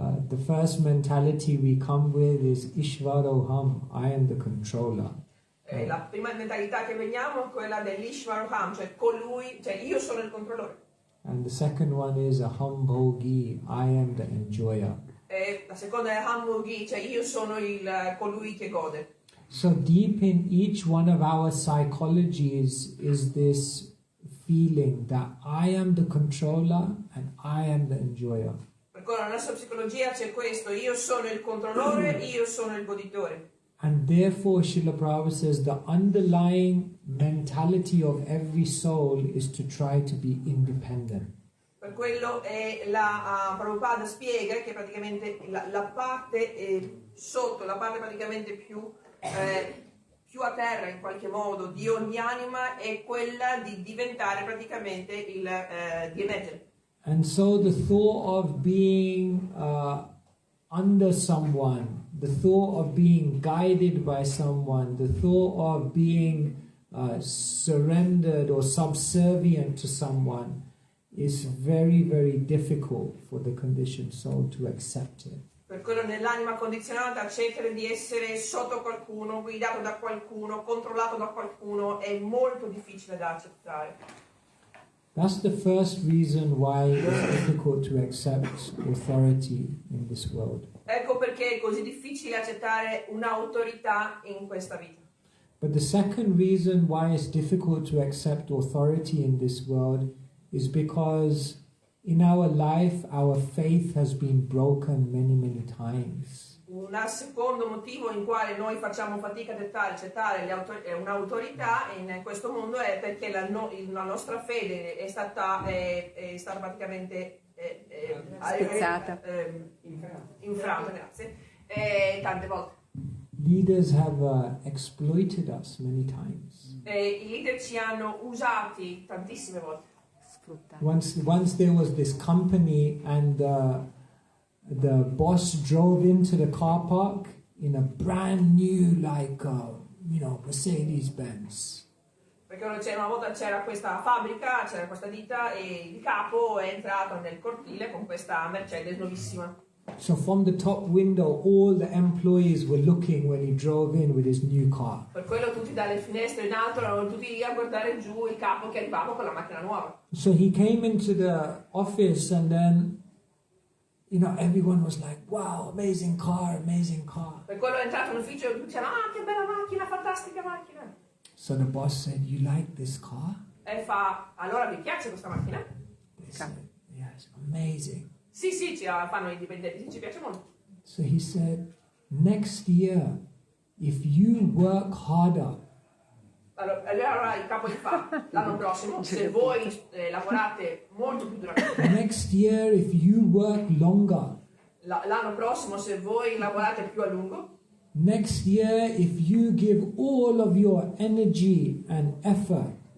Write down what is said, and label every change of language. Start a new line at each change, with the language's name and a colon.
English: The first mentality we come with is Ishvaroham, I am the controller.
Italian: La prima mentalità che veniamo è quella dell'Ishvaroham, cioè colui, cioè io sono il controllore.
English: And the second one is aham bhogi, I am the enjoyer.
Italian: E la seconda è aham bhogi, cioè io sono colui che gode.
English: So deep in each one of our psychologies is this feeling that I am the controller and I am the enjoyer.
Italian: Per cui nella nostra psicologia c'è questo, io sono il controllore, io sono il goditore.
English: And therefore, Srila Prabhupada says the underlying mentality of every soul is to try to be independent.
Italian: Per quello Prabhupada spiega che praticamente la parte sotto, la parte praticamente più a terra in qualche modo di ogni anima è quella di diventare praticamente di emergere.
English: And so the thought of being under someone, the thought of being guided by someone, the thought of being surrendered or subservient to someone is very, very difficult for the conditioned soul to accept it.
Italian: Per quello nell'anima condizionata accettere di essere sotto qualcuno, guidato da qualcuno, controllato da qualcuno è molto difficile da accettare.
English: That's the first reason why it's difficult to accept authority in this world.
Italian: Ecco perché è così difficile accettare un'autorità in questa vita.
English: But the second reason why it's difficult to accept authority in this world is because in our life our faith has been broken many, many times.
Italian: Un secondo motivo in quale noi facciamo fatica ad accettare un'autorità in questo mondo è perché la nostra fede è stata praticamente spezzata, infranta, grazie, tante volte.
English: Leaders have exploited us many times.
Italian: I leader ci hanno usati tantissime volte.
English: Once there was this company and the boss drove into the car park in a brand new Mercedes-Benz.
Italian: Perché una volta c'era questa fabbrica, c'era questa ditta e il capo è entrato nel cortile con questa Mercedes nuovissima.
English: So from the top window all the employees were looking when he drove in with his new car.
Italian: Per quello tutti dalle finestre in alto erano tutti a guardare giù il capo che arrivava con la macchina nuova.
English: So he came into the office and then everyone was like, wow, amazing car, amazing car.
Italian: Per quello è entrato in ufficio e tutti dicevano, che bella macchina, fantastica macchina.
English: So the boss said, you like this car?
Italian: E fa, allora vi piace questa macchina?
English: They said, yes, amazing.
Italian: Sì, ci fanno i dipendenti, ci piace molto.
English: So he said, next year, if you work harder.
Italian: Allora il capo gli fa, l'anno prossimo, se voi lavorate molto più duramente.
English: Next year, if you work longer.
Italian: L'anno prossimo, se voi lavorate più a lungo.
English: Next year, if you give all of your energy and effort.